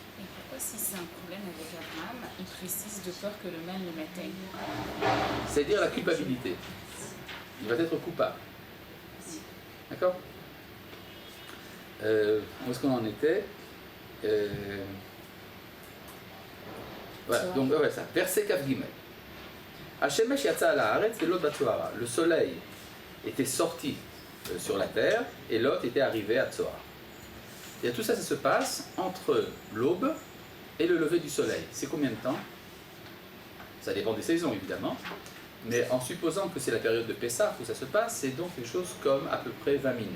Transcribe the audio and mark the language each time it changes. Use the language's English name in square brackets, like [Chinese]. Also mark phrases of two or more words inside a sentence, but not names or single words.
[French] Et pourquoi pourquoi si c'est un problème avec Abraham, il précise de peur que le mal le m'atteigne? C'est-à-dire la culpabilité. Il va être coupable. D'accord? Où est-ce qu'on en était? Voilà, donc ouais, ça. Verset [Hebrew] כף גימל. השמש יצא על הארץ ולוט בא צוערה. [French] Le soleil était sorti sur la terre et Lot était arrivé à Tzoar. Et tout ça, ça se passe entre l'aube et le lever du soleil. C'est combien de temps? Ça dépend des saisons évidemment, mais en supposant que c'est la période de Pessah où ça se passe, c'est donc quelque chose comme à peu près 20 minutes.